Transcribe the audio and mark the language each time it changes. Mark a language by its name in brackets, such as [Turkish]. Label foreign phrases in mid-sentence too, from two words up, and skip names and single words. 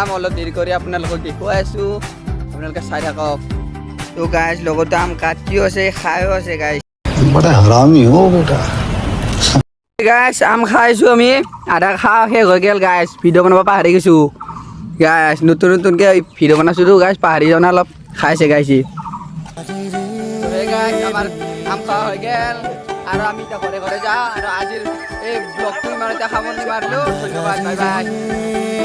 [Assamese] অলপ দেৰি কৰি আপোনালোকক দেখুৱাই আছোঁ আপোনালোকে চাই থাকক তো গাইছ লগতে আম কাটিও আছে খাইও আছে গাইছ [Hindi] बड़ा हरामी हो बेटा [Assamese] গাইছ আম খাইছোঁ আমি আধা খোৱা শেষ হৈ গ'ল গাইছ ভিডিঅ' বনাব পাহৰি গৈছোঁ গাইছ নতুন নতুনকৈ ভিডিঅ' বনাইছোঁ গাইছ পাহৰি যোৱা নাই অলপ খাইছে গাইছে গাইছ আমাৰ আম খোৱা হৈ গ'ল আৰু আমি এতিয়া ঘৰে ঘৰে যাওঁ আৰু আজিৰ এই ব্লগটো ইমানতে সামৰণি মাৰিলোঁ ধন্যবাদ [English] bye bye